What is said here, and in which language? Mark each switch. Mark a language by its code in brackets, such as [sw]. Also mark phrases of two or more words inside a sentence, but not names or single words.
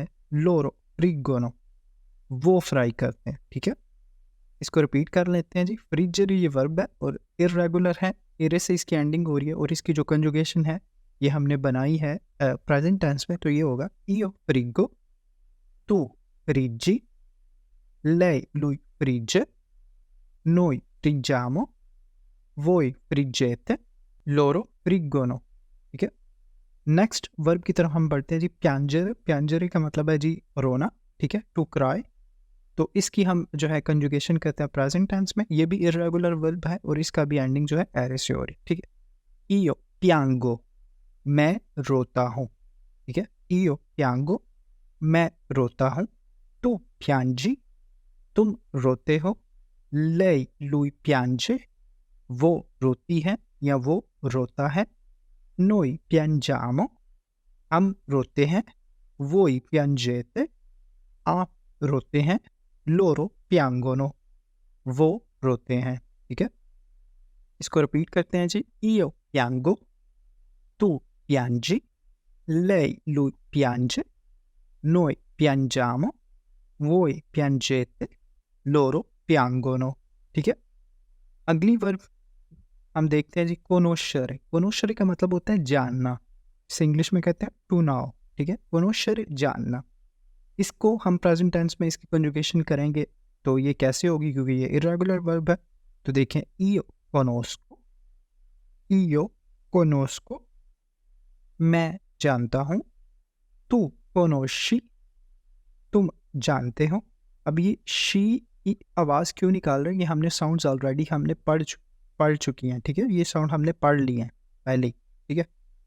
[it] loro friggono, [hi] वो फ्राई करते हैं, ठीक है। इसको रिपीट कर लेते हैं जी। फ्रिजर ये वर्ब है और इर्रेगुलर है, एरे से इसकी एंडिंग हो रही है और इसकी जो कंजुगेशन है ये हमने बनाई है [en] present tense [hi] में। तो ये होगा [it] io frigo, tu friggi, lei lui frigge, noi friggiamo, voi friggete, loro friggono, [hi] ठीक है। [en] next verb [hi] की तरफ हम बढ़ते हैं जी। प्यांजर, प्यांजरे का मतलब है जी रोना, ठीक है, [en] to cry. [hi] तो इसकी हम जो है कंजुगेशन करते हैं [en] present tense [hi] में। ये भी [en] irregular verb [hi] है और इसका भी एंडिंग जो है एरे से हो रही, ठीक है। [it] io piango, [hi] मैं रोता हूँ, ठीक है। [it] io piango, [hi] मैं रोता हूँ। [it] tu piangi, [hi] तुम रोते हो। [it] lei lui piange, [hi] वो रोती है या वो रोता है। [it] noi piangiamo, [hi] हम रोते हैं। [it] voi piangete, [hi] आप रोते हैं। [it] loro piangono, [hi] वो रोते हैं, ठीक है। इसको रिपीट करते हैं जी। [it] io piango, tu piangi, lei lui piange, noi piangiamo, voi piangete, loro piangono, [hi] ठीक है। अगली वर्ब हम देखते हैं जी कोनोशरे। कोनोशरे का मतलब होता है जानना, इसे इंग्लिश में कहते हैं [en] to know, [hi] ठीक है। कोनोशरे जानना, इसको हम [en] present tense [hi] में इसकी कंजुगेशन करेंगे तो ये कैसे होगी, क्योंकि ये [en] irregular verb [hi] है। तो देखें, [it] io conosco, io conosco, [hi] मैं जानता हूँ। [it] tu conosci, [hi] तुम जानते हो। अब ये शी की आवाज़ क्यों निकाल रहे हैं, ये हमने [en] sounds already [hi] हमने पढ़ चुकी हैं, ठीक है। ये साउंड हमने पढ़ लिए हैं पहले ही, ठीक है।